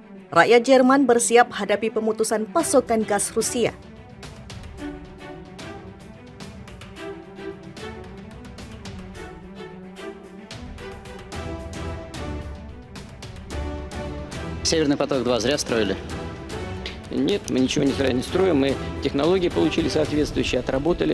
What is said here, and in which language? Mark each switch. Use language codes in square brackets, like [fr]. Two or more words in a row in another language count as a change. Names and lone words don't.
[id] Rakyat Jerman bersiap hadapi pemutusan pasokan gas Rusia. [ru] Северный поток-2 зря строили? Нет, мы ничего не зря не строим, мы технологии получили соответствующие, отработали.